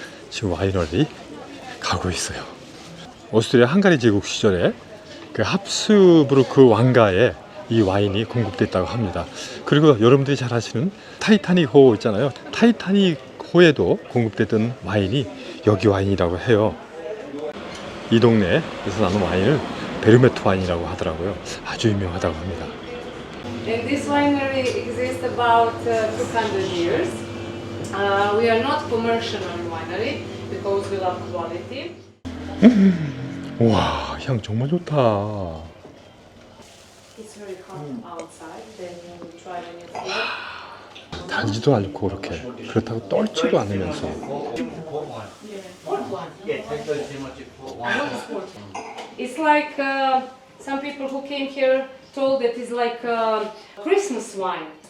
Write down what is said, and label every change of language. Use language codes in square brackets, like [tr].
[ko] 지금 와이너리 가고 있어요. 오스트리아 헝가리 제국 시절에 그 합스부르크 왕가에 이 와인이 공급됐다고 합니다. 그리고 여러분들이 잘 아시는 타이타닉 호 있잖아요. 타이타닉 호에도 공급됐던 와인이 여기 와인이라고 해요. 이 동네에서 나는 와인을 베르메트 와인이라고 하더라고요. 아주 유명하다고 합니다. [en] And this winery exists about 200 years. We are not commercial winery because we love quality. [ko] 와, 향 정말 좋다. [en] It's very hot outside. Then we try a new food. [ko] 달지도 않고 그렇게 그렇다고 떨지도 않으면서 [en] It's like some people who came here told that it's like Christmas wine.